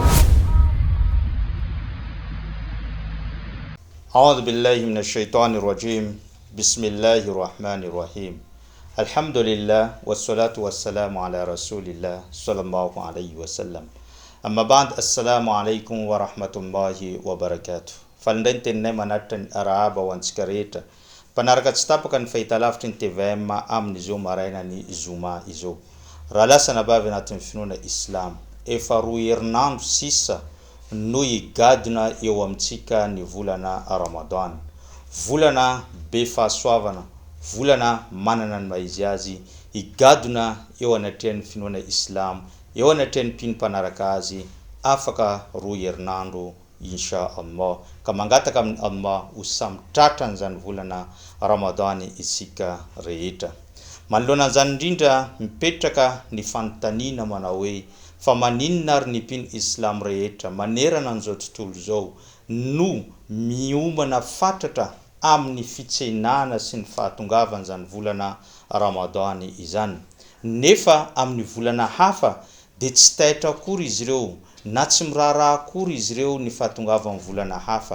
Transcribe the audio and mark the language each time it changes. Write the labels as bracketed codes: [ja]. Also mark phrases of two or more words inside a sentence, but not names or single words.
[ar] أعوذ بالله من الشيطان الرجيم. بسم الله الرحمن الرحيم. الحمد لله والصلاة والسلام على رسول الله صلى الله عليه وسلم. أما بعد، السلام عليكم ورحمة الله وبركاته. فلندن نماناتن أرابا وانسكريتا [mg] panaraka tsy tapaka ny fahitalavitry ny TVM amin'ny izao maraina ny zoma izao. Raha lasa nabavy anatin'ny finoana Islam, efa roa herinandro sisa no higadona eo amintsika ny volana Ramadan. Volana be fahasoavana, volana manana ny maizy azy, higadona eo anatrehan'ny finoana Islam, eo anatrehan'ny mpino-panaraka azy, afaka roa herinandro [ar] إن شاء الله. [mg] Ka mangataka amin'ny Allah ho samitratra n'izany volana Ramadan isika rehetra. Manoloana an'izany indrindra mipetraka ny fanontaniana manao hoe fa maninona ary ny mpino Islam rehetra manerana an'izao tontolo izao no miomana fatratra amin'ny fitsenana sy ny fahatongavan'izany volana Ramadan izany, nefa amin'ny volana hafa dia tsy taitra akory izy ireo na tsy miraharaha akory izy ireo ny fahatongavan'ny volana hafa.